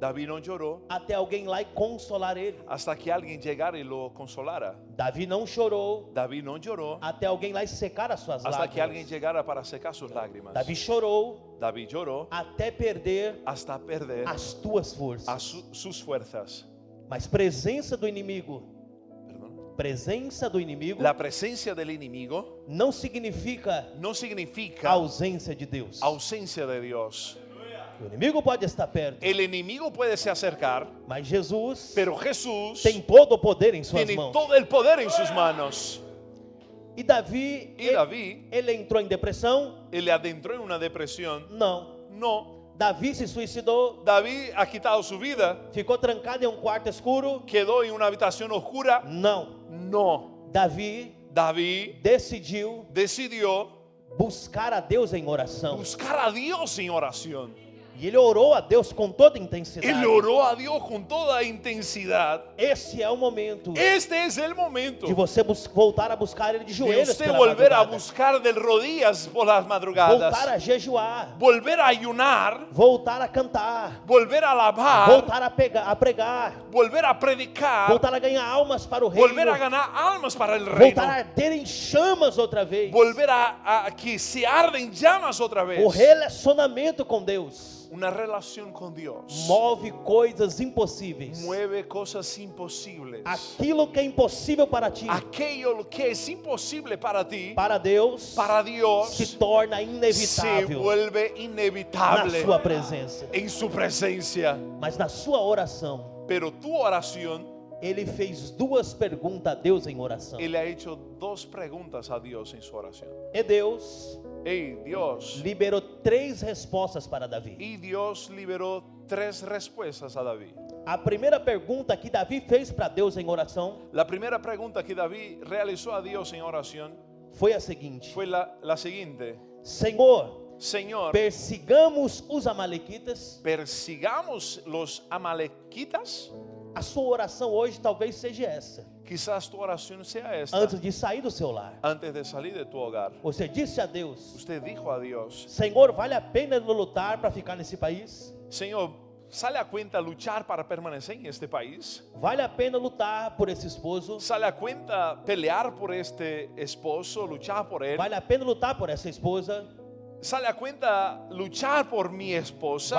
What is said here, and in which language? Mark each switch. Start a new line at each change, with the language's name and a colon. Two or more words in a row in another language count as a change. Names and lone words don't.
Portuguese: David não chorou até alguém lá e consolar ele.
Spanish: hasta que alguien llegara y lo consolara.
Portuguese: Davi não chorou
Spanish: David no lloró
Portuguese: até alguém lá e secar as suas
Spanish: hasta que alguien
Portuguese: lágrimas.
Spanish: llegara para secar sus lágrimas.
Portuguese: Davi chorou
Spanish: David lloró
Portuguese: até perder
Spanish: hasta perder
Portuguese: as tuas forças.
Spanish: sus fuerzas.
Portuguese: Mas presença do inimigo,
Spanish: Perdón.
Portuguese: presença do inimigo
Spanish: La presencia del enemigo
Portuguese: não significa
Spanish: no significa
Portuguese: ausência de Deus.
Spanish: ausencia de Dios.
Portuguese: O inimigo pode estar perto,
Spanish: El enemigo puede se acercar,
Portuguese: mas Jesus
Spanish: pero Jesús
Portuguese: tem todo o poder em suas
Spanish: tiene
Portuguese: mãos.
Spanish: todo el poder en sus manos.
Portuguese: E Davi,
Spanish: Y David,
Portuguese: ele entrou em depressão?
Spanish: él le adentró en una depresión.
Portuguese: Não.
Spanish: No,
Portuguese: Davi se suicidou,
Spanish: David ha quitado su vida,
Portuguese: ficou trancado em um quarto escuro?
Spanish: quedó en una habitación oscura.
Portuguese: Não.
Spanish: No,
Portuguese: Davi
Spanish: David
Portuguese: decidiu
Spanish: decidió
Portuguese: buscar a Deus em oração.
Spanish: buscar a Dios en oración.
Portuguese: E ele orou a Deus com toda intensidade.
Spanish: Él oró a Dios con toda intensidad.
Portuguese: Esse é o momento
Spanish: Este es el momento
Portuguese: de você voltar a buscar Ele de
Spanish: de
Portuguese: joelhos
Spanish: usted
Portuguese: pela
Spanish: volver a
Portuguese: madrugada.
Spanish: buscar de rodillas por las madrugadas,
Portuguese: Voltar a jejuar,
Spanish: volver a ayunar,
Portuguese: voltar a cantar,
Spanish: volver a alabar,
Portuguese: voltar a pregar,
Spanish: volver a predicar,
Portuguese: voltar a ganhar almas para o reino,
Spanish: volver a ganar almas para el reino,
Portuguese: voltar a arder em chamas outra vez.
Spanish: volver a que se arden llamas otra vez.
Portuguese: O relacionamento com Deus
Spanish: Una relación con Dios
Portuguese: move coisas impossíveis.
Spanish: mueve cosas imposibles.
Portuguese: Aquilo que é impossível para ti,
Spanish: Aquello que es imposible para ti,
Portuguese: para Deus,
Spanish: para Dios,
Portuguese: se torna
Spanish: se
Portuguese: inevitável
Spanish: vuelve
Portuguese: na
Spanish: inevitable
Portuguese: sua presença.
Spanish: en su presencia.
Portuguese: Mas na sua oração,
Spanish: Pero tu oración,
Portuguese: ele fez duas perguntas a Deus em oração.
Spanish: él ha hecho dos preguntas a Dios en su oración.
Portuguese: E Deus
Spanish: Hey, Dios.
Portuguese: liberou 3 respostas para Davi.
Spanish: Y Dios liberó 3 respuestas a David.
Portuguese: A primeira pergunta que Davi fez para Deus em oração
Spanish: La primera pregunta que David realizó a Dios en oración
Portuguese: foi a seguinte:
Spanish: fue la siguiente.
Portuguese: Senhor,
Spanish: Señor,
Portuguese: persigamos os amalequitas.
Spanish: persigamos los amalequitas.
Portuguese: A sua oração hoje talvez seja essa.
Spanish: Quizás tu oración sea esta.
Portuguese: Antes de sair do seu lar,
Spanish: Antes de salir de tu hogar,
Portuguese: você disse a Deus:
Spanish: usted dijo a Dios:
Portuguese: Senhor, vale a pena eu lutar para ficar nesse país?
Spanish: Señor, ¿sale a cuenta luchar para permanecer en este país?
Portuguese: Vale a pena lutar por esse esposo?
Spanish: ¿Sale a cuenta pelear por este esposo, luchar por él?
Portuguese: Vale a pena lutar por essa esposa?
Spanish: ¿Sale a cuenta luchar por mi esposa?